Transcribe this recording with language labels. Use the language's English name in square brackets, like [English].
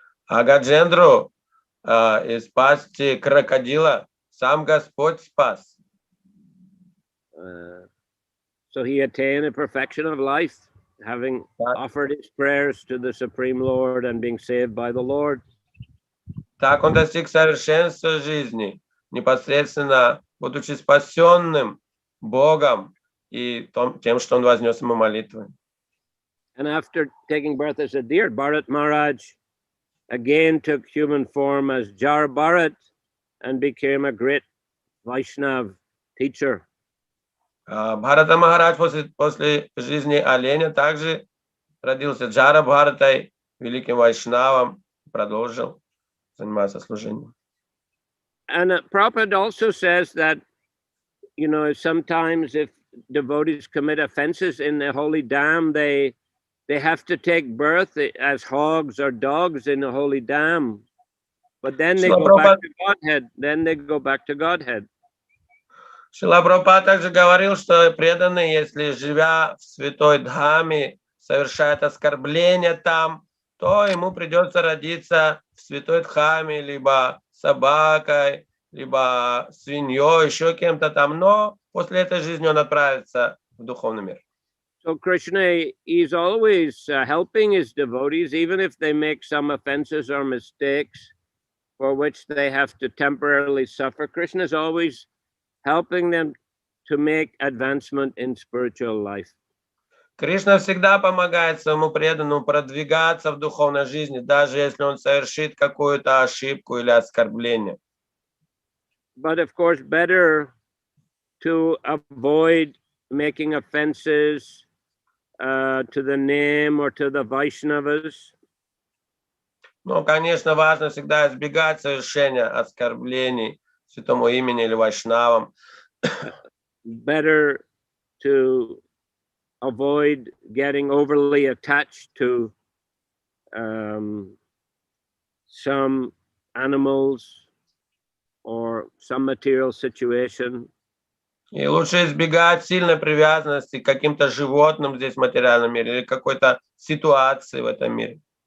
[Russian] А Гаджендру из пасти крокодила сам Господь спас. [English] So he attained the perfection of life, having offered his prayers to the Supreme Lord and being saved by the Lord. [Russian] Так он достиг совершенства жизни, непосредственно будучи спасенным Богом и тем, что он вознес ему молитвы. [English] And after taking birth as a deer, Bharat Maharaj again took human form as Jar Bharat and became a great Vaishnav teacher. [Russian] Бхарата Махарадж после жизни оленя также родился Джара Бхаратой, великим вайшнавом, продолжил заниматься служением. [English] And Prabhupada also says that, sometimes if devotees commit offenses in the holy dam, they have to take birth as hogs or dogs in the holy dam. But then they go back to Godhead. [Russian] Шрила Прабхупада также говорил, что преданный, если, живя в святой Дхаме, совершает оскорбление там, то ему придется родиться в святой Дхаме либо собакой, либо свиньей, еще кем-то там, но после этой жизни он отправится в духовный мир. [English] So Krishna is always helping his devotees, even if they make some offenses or mistakes for which they have to temporarily suffer. Krishna is always helping them to make advancement in spiritual life. [Russian] Кришна всегда помогает своему преданному продвигаться в духовной жизни, даже если он совершит какую-то ошибку или оскорбление. [English] But of course, better to avoid making offenses to the name or to the Vaishnavas. [Russian] Но, конечно, важно всегда избегать совершения оскорблений святому имени или вайшнавам. [English] Better to avoid getting overly attached to some animals or some material situation. [Russian] И лучше избегать сильной привязанности к каким-то животным здесь в материальном мире или какой-то ситуации в этом мире.